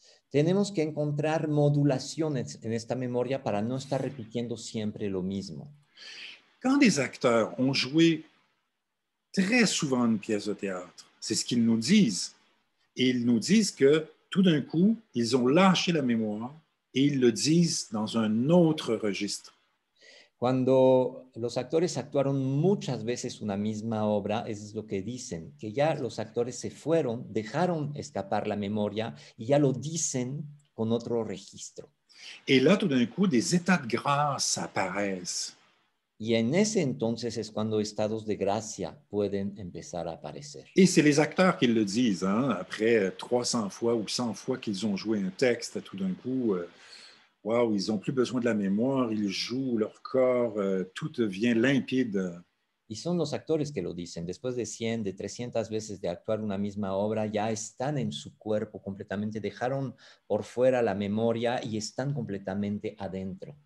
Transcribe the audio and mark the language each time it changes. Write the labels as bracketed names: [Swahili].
[Spanish] Tenemos que encontrar modulaciones en esta memoria para no estar repitiendo siempre lo mismo. [French] Quand des acteurs ont joué très souvent une pièce de théâtre, c'est ce qu'ils nous disent. Et ils nous disent que tout d'un coup, ils ont lâché la mémoire et ils le disent dans un autre registre. [Spanish] Cuando los actores actuaron muchas veces una misma obra, eso es lo que dicen, que ya los actores se fueron, dejaron escapar la memoria y ya lo dicen con otro registro. [French] Et là, tout d'un coup, des états de grâce apparaissent. [Spanish] Y en ese entonces es cuando estados de gracia pueden empezar a aparecer. [French] Et c'est les acteurs qui le disent, hein, après 300 fois ou 100 fois qu'ils ont joué un texte, tout d'un coup, wow, ils n'ont plus besoin de la mémoire, ils jouent leur corps, tout devient limpide. [Spanish] Y son los actores que lo dicen. Después de 100, de 300 veces de actuar una misma obra, ya están en su cuerpo completamente, dejaron por fuera la memoria y están completamente adentro.